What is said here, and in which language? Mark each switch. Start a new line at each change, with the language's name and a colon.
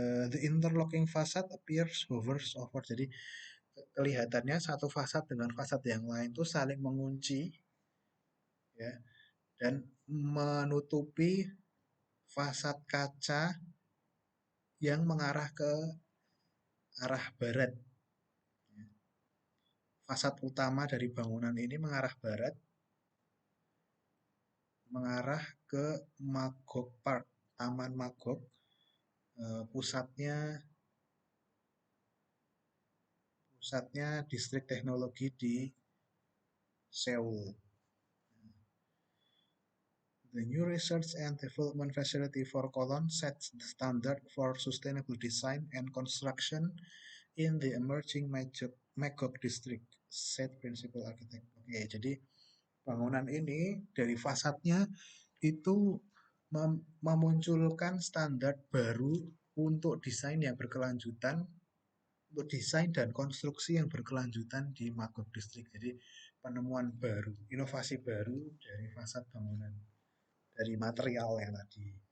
English: The interlocking facade appears hovers over.
Indonesian: Jadi kelihatannya satu fasad dengan fasad yang lain itu saling mengunci, ya, dan menutupi fasad kaca yang mengarah ke arah barat. Fasad utama dari bangunan ini mengarah barat, mengarah ke Magog Park, Taman Magog, pusatnya pusatnya distrik teknologi di Seoul.
English: The new research and development facility for Cologne sets the standard for sustainable design and construction in the emerging Magog district, said principal architect.
Indonesian: Oke, jadi bangunan ini dari fasadnya itu memunculkan standar baru untuk desain yang berkelanjutan, untuk desain dan konstruksi yang berkelanjutan di Magog District. Jadi penemuan baru, inovasi baru dari fasad bangunan, dari material yang tadi.